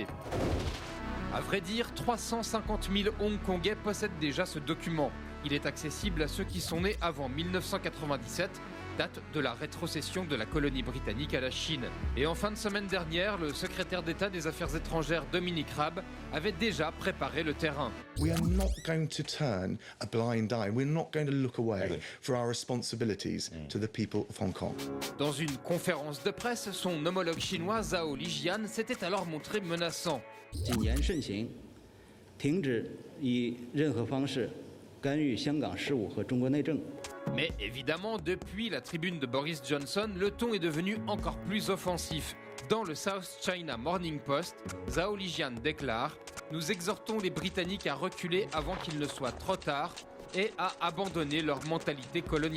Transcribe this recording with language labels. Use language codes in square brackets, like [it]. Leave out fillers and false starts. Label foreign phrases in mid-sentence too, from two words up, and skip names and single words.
[fr] À vrai dire, 350 000 Hongkongais possèdent déjà ce document. Il est accessible à ceux qui sont nés avant 1997, date de la rétrocession de la colonie britannique à la Chine. Et en fin de semaine dernière, le secrétaire d'État des Affaires étrangères Dominic Raab avait déjà préparé le terrain. [en] We are not going to turn a blind eye. We're not going to look away for our responsibilities to the people of Hong Kong. [fr] Dans une conférence de presse, son homologue chinois Zhao Lijian s'était alors montré menaçant. [zh] 谨言慎行，停止以任何方式干预香港事务和中国内政。 [fr] Mais évidemment, depuis la tribune de Boris Johnson, le ton est devenu encore plus offensif. Dans le South China Morning Post, Zhao Lijian déclare « Nous exhortons les Britanniques à reculer avant qu'il ne soit trop tard et à abandonner leur mentalité colonialiste.